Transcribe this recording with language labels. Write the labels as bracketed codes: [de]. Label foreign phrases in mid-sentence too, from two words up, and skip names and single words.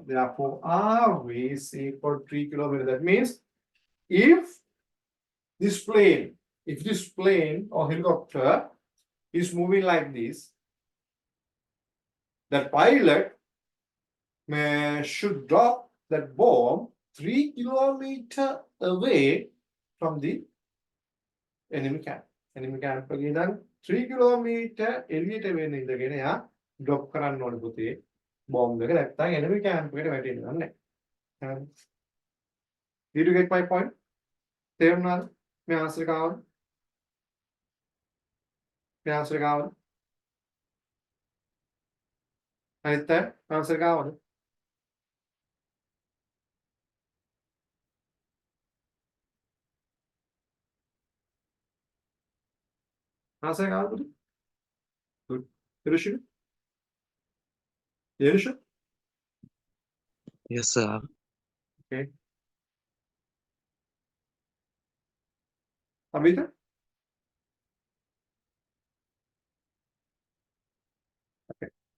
[en] Therefore, R is equal to 3 kilometers. That means if this plane or helicopter is moving like this, the pilot should drop that bomb 3 kilometers away from the enemy camp. Enemy camp [si] again 3 kilometers එළියට වෙන්න ඉඳගෙන යා drop කරන්න ඕනේ පුතේ bomb එක නැත්තම් [en] enemy camp [si] එකට වැටෙන්නේ නැහැ. [en] Did you get my point? [si] තේරුණාද? මේ answer එක ආවද? මේ answer එක ආවද? අනිත් answer එක ආවද? answer එක ආවද? [en] Good. Irishil? Irishil? Yes, sir. Okay. Abhita? Okay.